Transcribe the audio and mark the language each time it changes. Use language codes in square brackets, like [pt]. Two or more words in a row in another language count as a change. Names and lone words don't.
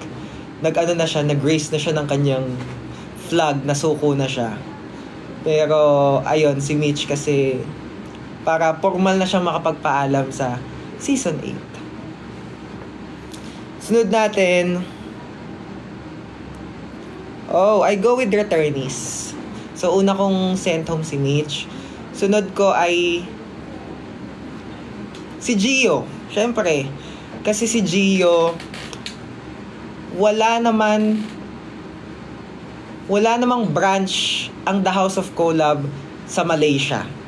[tl] Nag-raise na siya ng kanyang flag, nasuko na siya. Pero, ayun, si Mitch kasi para formal na siyang makapagpaalam sa Season 8. Sunod natin. [en] I go with returnees. [tl] So, una kong [en] sent home [tl] si Mitch. Sunod ko ay si Gio. Siyempre. Kasi si Gio, wala namang branch ang The House of Collab sa Malaysia.